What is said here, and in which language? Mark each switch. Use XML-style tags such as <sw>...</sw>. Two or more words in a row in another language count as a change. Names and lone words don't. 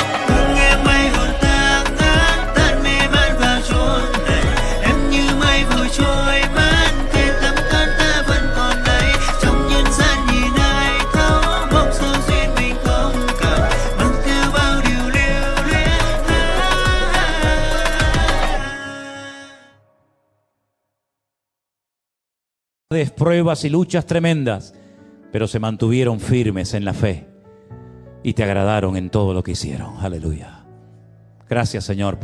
<vi>Thương em mây hồn tang ngát, tan mê man vào chốn này. Em như mây vội trôi mất, kề tấm thân ta vẫn còn đây. Trong nhân gian nhìn ai thấu, mong sao duyên mình không cạn, mang theo bao điều lưu luyến.</vi> <es>Pruebas y luchas tremendas, pero se mantuvieron firmes en la fe y te agradaron en todo lo que hicieron. Aleluya. Gracias, Señor.</es>